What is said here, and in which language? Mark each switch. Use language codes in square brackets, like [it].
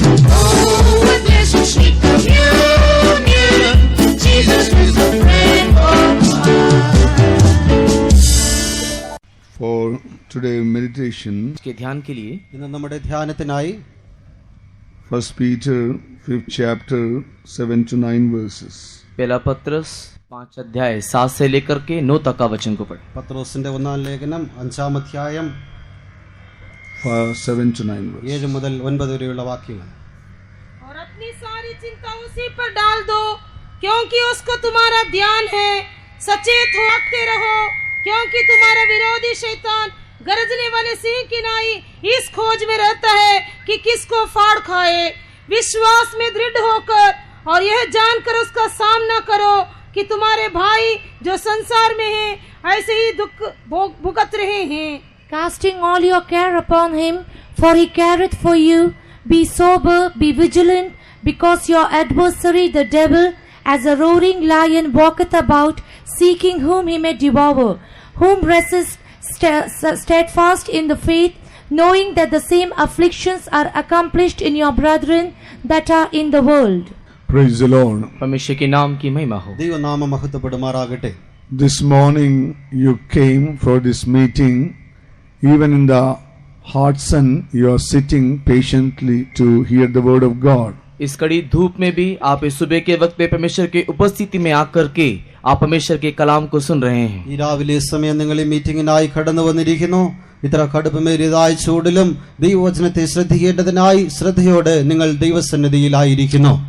[en] Oh, what blessed sweet communion, Jesus is a friend of mine. For today meditation, [hi] के ध्यान के लिए [ml] ഇന്ന് നമ്മുടെ ധ്യാനത്തിനായി [en] 1 Peter 5th chapter 7 to 9 verses. [hi] पहला पत्रस 5 अध्याय 7 से लेकर के 9 तक का वचन को पढ़ें। [ml] പത്രോസിന്റെ ഒന്നാം ലേഖനം 5-ാം അധ്യായം [en] 7 to 9 verses. [ml] 7 മുതൽ 9 വരെയുള്ള വാക്യങ്ങൾ. [hi] और अपनी सारी चिंता उसी पर डाल दो क्योंकि उसको तुम्हारा ध्यान है। सचेत होते रहो क्योंकि तुम्हारा विरोधी शैतान गरजने वाले सिंह की नाई इस खोज में रहता है कि किसको फाड़ खाए। विश्वास में दृढ़ होकर और यह जानकर उसका सामना करो कि तुम्हारे भाई जो संसार में हैं ऐसे ही दुख भुगत रहे हैं। [en] Casting all your care upon him, for he careth for you. Be sober, be vigilant, because your adversary the devil, as a roaring lion, walketh about, seeking whom he may devour. Whom resist steadfast in the faith, knowing that the same afflictions are accomplished in your brethren that are in the world. Praise the Lord. [hi] परमेश्वर के नाम की महिमा हो। [ml] ദൈവനാമം മഹത്വപ്പെടുമാറാകട്ടെ. [en] This morning you came for this meeting. Even in the hot sun, you are sitting patiently to hear the word of God. [hi] इस कड़ी धूप में भी आप इस सुबह के वक्त पे परमेश्वर की उपस्थिति में आकर के आप परमेश्वर के कलाम को सुन रहे हैं। [ml] ഈ രാവിലെ സമയം നിങ്ങൾ ഈ മീറ്റിംഗിനായി കടന്നു വന്നിരിക്കുന്നു. ഇത്ര കടുപ്പമേറിയതായ ചൂടിലും ദൈവവചനത്തെ ശ്രദ്ധിക്കേണ്ടതിനായി ശ്രദ്ധയോടെ നിങ്ങൾ ദൈവസന്നിധിയിലായിരിക്കുന്നു.